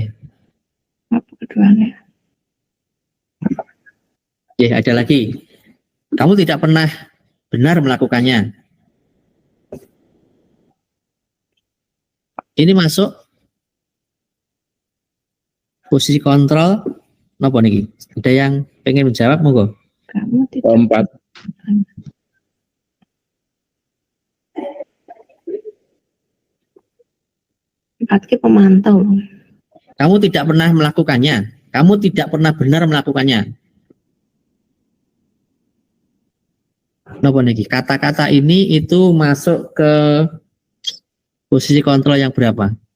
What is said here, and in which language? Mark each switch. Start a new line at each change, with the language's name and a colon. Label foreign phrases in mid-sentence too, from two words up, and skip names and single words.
Indonesian: Apa keduanya? Ya, ada lagi. Kamu tidak pernah benar melakukannya. Ini masuk posisi kontrol.
Javanese: Napa niki?
Indonesian: Ada yang pengen menjawab, monggo. Kamu tidak. Keempat. Berarti pemantau. Kamu tidak pernah melakukannya. Kamu tidak pernah benar melakukannya.
Javanese: Napa niki?
Indonesian: Kata-kata ini itu masuk ke posisi kontrol yang berapa?